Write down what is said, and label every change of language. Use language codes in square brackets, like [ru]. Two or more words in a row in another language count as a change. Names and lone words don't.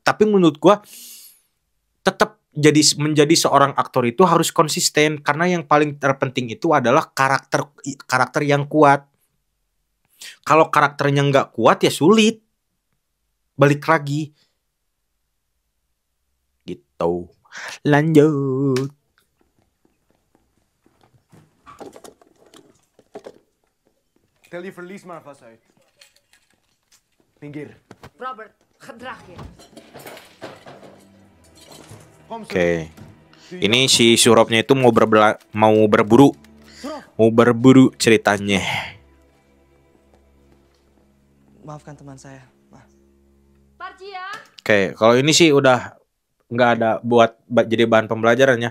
[id] Tapi menurut gua tetap menjadi seorang aktor itu harus konsisten, karena yang paling terpenting itu adalah karakter yang kuat. Kalau karakternya nggak kuat ya sulit. Balik lagi. gitu. Lanjut. [nl] Tel je verlies maar vast uit. [id] Minggir. [nl] Robert, gedrag je. [id] Oke. Ini si Suropnya itu mau berburu. Mau berburu ceritanya. Maafkan teman saya. Parcia. Oke, kalau ini sih udah nggak ada buat jadi bahan pembelajarannya.